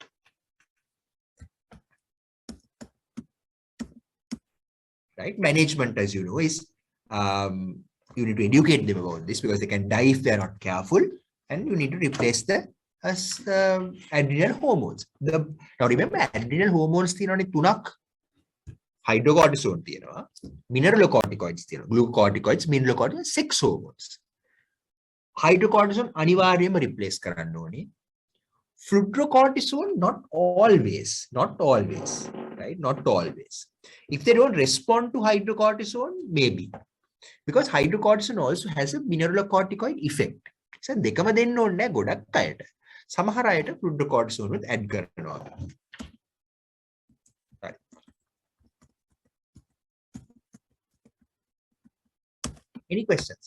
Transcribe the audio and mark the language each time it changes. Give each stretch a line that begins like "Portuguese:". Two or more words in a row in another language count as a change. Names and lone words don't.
English: Right? Management, as you know, is you need to educate them about this because they can die if they are not careful, and you need to replace the adrenal hormones. Now remember, adrenal hormones
Sinhala: තියෙනවානේ තුනක්.
English: Hydrocortisone තියෙනවා, mineralocorticoids තියෙනවා, glucocorticoids, mineralocorticoids, sex hormones.
Sinhala: Hydrocortisone අනිවාර්යයෙන්ම replace කරන්න ඕනේ.
English: Fludrocortisone, not always, right? Not always. If they don't respond to hydrocortisone, maybe. Because hydrocortisone also has a mineralocorticoid effect. So,
Sinhala: දෙකම දෙන්න ඕනේ ගොඩක් අයට. සමහර අයට
English: fludrocortisone with add
Sinhala: කරනවා. Right.
English: Any questions?